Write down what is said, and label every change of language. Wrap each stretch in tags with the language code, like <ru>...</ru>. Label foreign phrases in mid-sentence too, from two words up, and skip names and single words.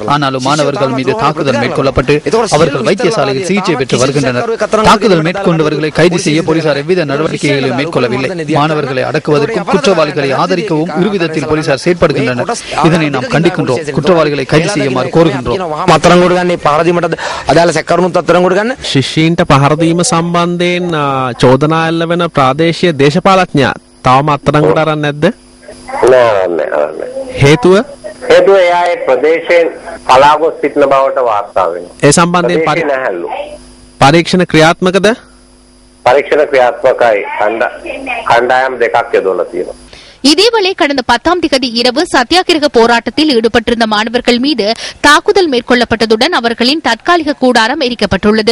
<ta>ஆனாலும் மாணவர்கள் மீது தாக்குதல் மேற்கொள்ளப்பட்டு அவர்கள் வைத்தியசாலையில் சிகிச்சை பெற்று வருகின்றனர். தாக்குதல் மேற்கொண்டவர்களை கைது செய்ய போலீசார் எவ்வித நடவடிக்கைகளையும் மேற்கொள்ளவில்லை. மாணவர்களை அடக்குவதற்கும் குற்றவாளிகளை ஆதரிக்கவும் இருவிதத்தில் போலீசார் செயற்படுகின்றனர். இதனை நாம் கண்டிக்கின்றோம். குற்றவாளிகளை கைது செய்யுமாறு கோருகின்றோம்.</ta> <si>ශිෂ්‍යීන්ට පහරදීම සම්බන්ධයෙන් චෝදනා එල්ල වෙන ප්‍රාදේශීය දේශපාලඥයා තවම අත්අඩංගුවට අරන් නැද්ද? හේතුව එයා ඒ ප්‍රදේශයෙන් පලා ගොස් සිටින බවට වාර්තා වෙනවා. ඒ සම්බන්ධයෙන් පරීක්ෂණ ක්‍රියාත්මකද? පරීක්ෂණ ක්‍රියාත්මකයි. කණ්ඩායම් දෙකක් යොදවලා තියෙනවා.</si> <ta>இதேவேளை கடந்த 10ஆம் தேதி இரவு சத்தியாகிரக போராட்டத்தில் ஈடுபட்டிருந்த மாணவர்கள் மீது தாக்குதல் மேற்கொள்ளப்பட்டதுடன் அவர்களின் தற்காலிக கூடாரம் எரிக்கப்பட்டுள்ளது.</ta>